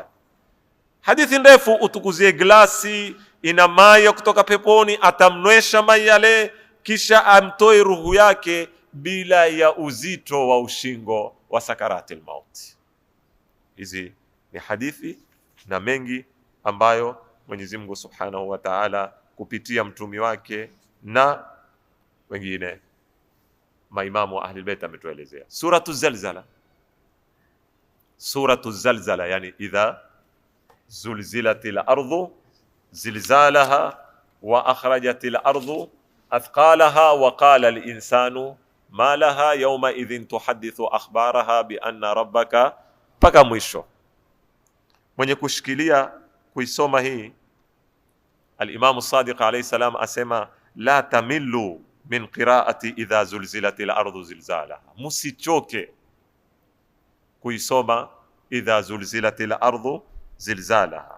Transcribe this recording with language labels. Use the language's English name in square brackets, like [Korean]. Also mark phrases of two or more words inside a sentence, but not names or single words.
[Swahili] Hadithi ndefu, utukuzie glasi ina maji kutoka peponi, atamnywesha maji yale, kisha amtoe ruhu yake bila ya uzito wa ushingo wa [Arabic] سكرات الموت. [Swahili] Hizi ni hadithi na mengi ambayo Mwenyezi Mungu [Arabic] سبحانه وتعالى [Swahili] kupitia mtumi wake na wengine maimamu wa [Arabic] أهل البيت [Swahili] ametuelezea. [Arabic] سورة الزلزلة سورة الزلزلة, yani إذا زلزلت الأرض زلزالها وأخرجت الأرض أثقالها وقال الإنسان ما لها يومئذ تحدث أخبارها بأن ربك, [Swahili] mpaka mwisho. Mwenye kushikilia kuisoma hii, al-Imam Sadiq [Arabic] عليه السلام [Swahili] asema [Arabic] لا تملوا من قراءة إذا زلزلت الأرض زلزالها, [Swahili] musichoke kuisoma [Arabic] إذا زلزلت الأرض زلزالها.